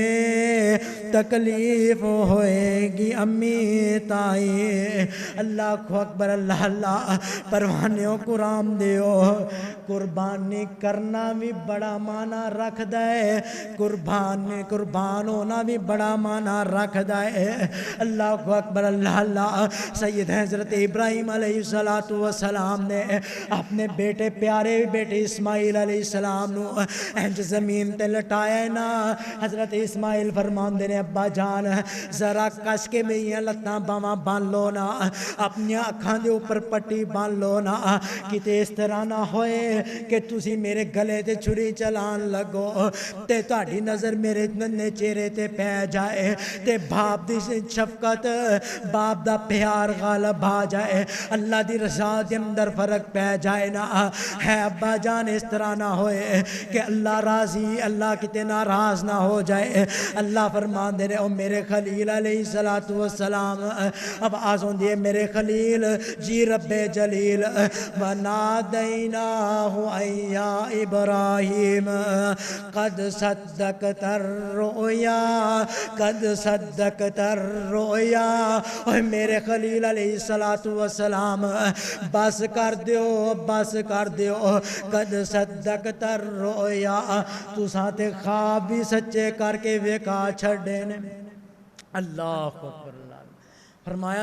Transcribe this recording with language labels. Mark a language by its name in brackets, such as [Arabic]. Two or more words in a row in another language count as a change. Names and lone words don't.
[Punjabi] تکلیف ہوئے گی امی تائی [Arabic] اللہ اکبر [Punjabi] اللہ اللہ پروانیوں قرآن دیو قربانی کرنا بھی بڑا معنی رکھ دے قربان ہونا بھی بڑا معنی رکھ دے اللہ اکبر اللہ اللہ سید حضرت ابراہیم [Arabic] علیہ السلام [Punjabi] نے اپنے بیٹے پیارے بیٹے اسماعیل [Arabic] علیہ السلام [Punjabi] نو انج زمین تے لٹایا نا حضرت اسماعیل فرماندے نے ابا جان ذرا کس کے میریاں لتاں باواں بن لو نا اپنی اکھاں دے اوپر پٹی بن لو نا کتے اس طرح نہ ہوئے کہ تسی میرے گلے تے چھری چلان لگو تے تہاڈی نظر میرے ننے چہرے تے پہ جائے تے باپ دی شفقت باپ دا پیار غالب آ جائے اللہ دی رضا دے اندر فرق پہ جائے نا ہے ابا جان اس طرح نہ ہوئے کہ اللہ راضی اللہ کتے ناراض نہ ہو جائے اللہ فرمان دے رہے او میرے خلیل [Arabic] علیہ السلام [Punjabi] اب آزوں دیے میرے خلیل جی رب جلیل [Arabic] وَنَادَيْنَاهُ اَيَّا إِبْرَاهِيمَ قَدْ صَدَّقْتَ [Punjabi] الرُّؤْيَا اے میرے خلیل [Arabic] علیہ السلام [Punjabi] بس کر دیو [Arabic] قد صدقت الرؤیا [Punjabi] تساں تے خواب بھی سچے کر کے وکھا چھڑے نے [Arabic] اللہ اکبر [Punjabi] اللہ فرمایا